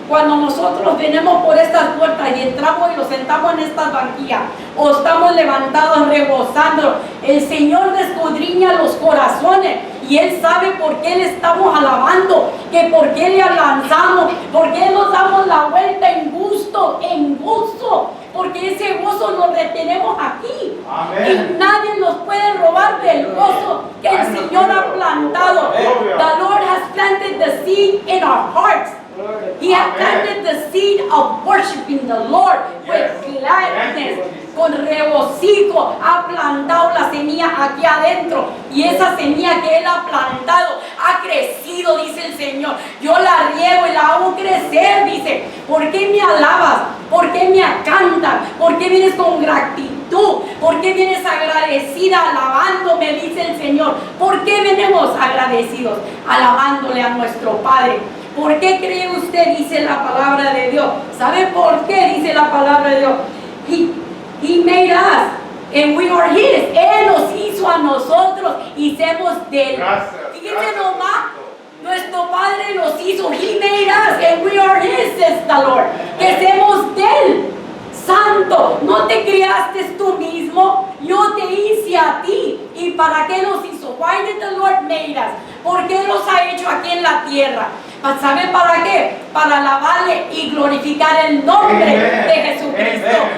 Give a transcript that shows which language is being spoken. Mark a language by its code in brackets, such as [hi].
[es] Cuando nosotros venimos por estas puertas y entramos y nos sentamos en estas banquillas o estamos levantados regozando, el Señor escudriña los corazones y Él sabe por qué le estamos alabando, que por qué le lanzamos, por qué nos damos la vuelta en gusto, en gozo, porque ese gozo lo retenemos aquí. Amén. Y nadie nos puede robar del gozo que el Señor ha plantado. [en] The Lord has planted the seed in our hearts. He has planted the seed of worshiping the Lord with gladness. [es] Con regocijo ha plantado la semilla aquí adentro, y esa semilla que Él ha plantado ha crecido, dice el Señor. Yo la riego y la hago crecer, dice. ¿Por qué me alabas? ¿Por qué me cantas? ¿Por qué vienes con gratitud? ¿Por qué vienes agradecida alabándome? Dice el Señor. ¿Por qué venimos agradecidos alabándole a nuestro Padre? ¿Por qué cree usted? Dice la palabra de Dios. ¿Sabe por qué? Dice la palabra de Dios. [en] He made us and we are His. [es] Él nos hizo a nosotros y somos de Él. Fíjense nomás, nuestro Padre nos hizo. [en] He made us and we are His, says the Lord. [es] Que somos de Él. Santo, ¿no te creaste tú mismo? Yo te hice a ti. ¿Y para qué los hizo? [en] Why did the Lord made us? [es] ¿Por qué los ha hecho aquí en la tierra? ¿Sabe para qué? Para alabarle y glorificar el nombre de Jesucristo.